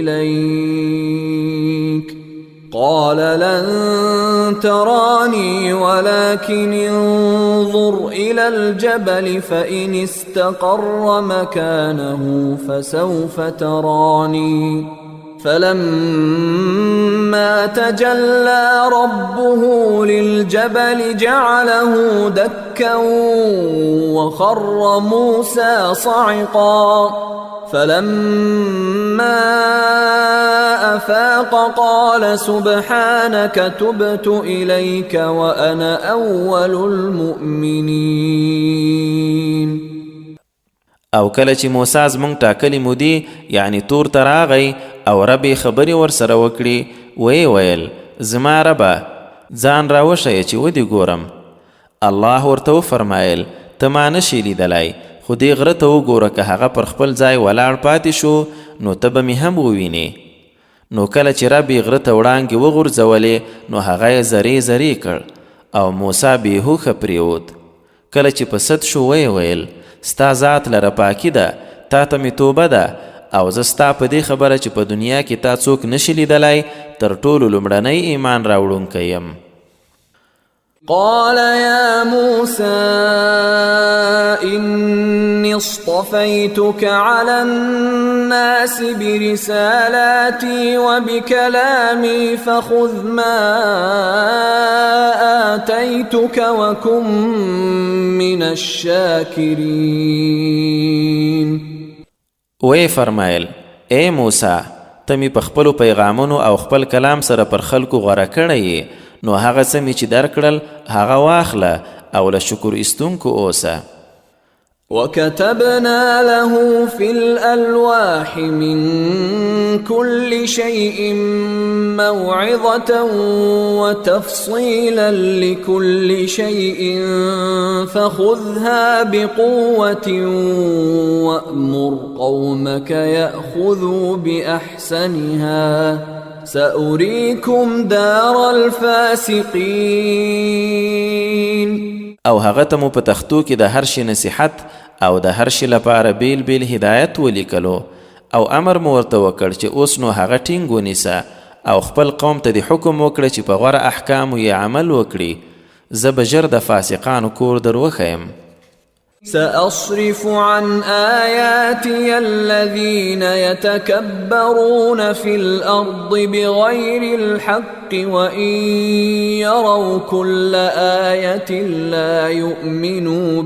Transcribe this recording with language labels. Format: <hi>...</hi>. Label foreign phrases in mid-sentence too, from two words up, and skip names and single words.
<ar>إليك قال لن تراني ولكن انظر إلى الجبل فإن استقر مكانه فسوف تراني فلما تجلى ربه للجبل جعله دكا وخر موسى صعقا فلما أفاق قال سبحانك تبت إليك وأنا أول المؤمنين.</ar> <ps>او کله چې موسی زمونږ ټاکلې مودې یعنی تور ته راغی او رب یې خبرې ورسره وکړي ویې ویل زما ربه ځان راوښیه چې ودې ګورم. الله ورته وفرمایل ته ما نشې لیدلی خو دې غره ته وګوره که هغه پر خپل ځای ولاړ پاتې شو نو ته به مې هم ووینې. نو کله چې رب یې غره ته وړانګې وغورځولې نو هغه یې زرې زرې کړ او موسی بېهوښه پرېوت. کله چې په سد شو ویې ویل ستا ذات لره پاکي ده تا ته مې توبه ده او زه ستا په دې خبره چې په دنیا کې تا څوک نشي لیدلی تر ټولو لومړنی ایمان راوړونکی یم.</ps> <ar>قال يا موسى إني اصطفيتك على الناس برسالاتي وبكلامي فخذ ما آتيتك وكن من الشاكرين.</ar> <ps>وی فرمایل اے موسی ته مې په خپلو پیغامونو او خپل کلام سره پر خلکو غوره کړی نو هغه څه مې چې درکړل هغه واخله او له شکر ایستونکو اوسه.</ps> <ar>وكتبنا له في الألواح من كل شيء موعظة وتفصيلا لكل شيء فخذها بقوة وأمر قومك يأخذوا بأحسنها سأريكم دار الفاسقين.</ar> <ps>او هغه ته مو په تختو کې د هر شي نصیحت او د هر شي لپاره بیل بیل هدایت ولیکلو او امر مو ورته وکړ چې اوس نو هغه ټینګ ونیسه او خپل قوم ته د حکم وکړه چې په غوره احکامو یې عمل وکړي. زه به ژر د فاسقانو کور در وښیم.</ps> <ar>سأصرف عن آياتي الذين يتكبرون في الأرض بغير الحق وإن يروا كل آية لا يؤمنوا</ar>